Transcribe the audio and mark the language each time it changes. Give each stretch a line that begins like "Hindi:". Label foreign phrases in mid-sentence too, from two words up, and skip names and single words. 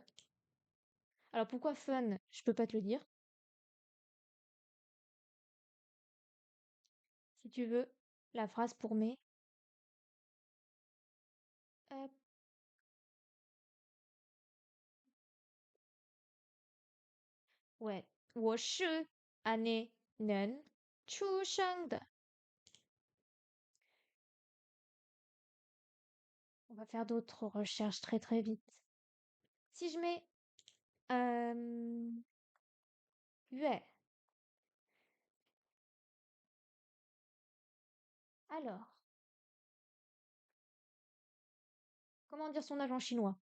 French: Alors pourquoi fun? Je peux pas te le dire. Si tu veux, la phrase pour mai. Euh, ouais.
Chinese: 我是 année 年出生的.
French: On va faire d'autres recherches très très vite. Si je mets 月, alors, comment dire son âge en chinois?